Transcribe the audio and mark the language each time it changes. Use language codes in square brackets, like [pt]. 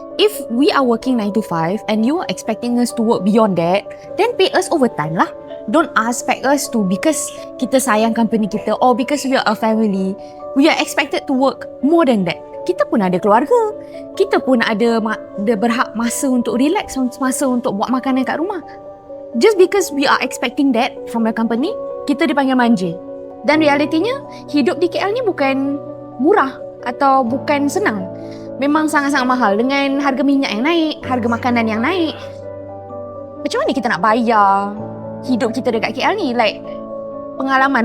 [en] If we are working 9 to 5 and you are expecting us to work beyond that, then pay us overtime lah. Don't expect us to, because [ms] kita sayang company kita [en] or because we are a family, we are expected to work more than that. [ms] Kita pun ada keluarga. Kita pun ada berhak masa untuk relax, masa untuk buat makanan kat rumah. [en] Just because we are expecting that from a company, [ms] kita dipanggil manja. Dan realitinya, hidup di KL ni bukan murah atau bukan senang. Memang sangat-sangat mahal dengan harga minyak yang naik, harga makanan yang naik. Macam mana kita nak bayar hidup kita dekat KL ni? Like, pengalaman.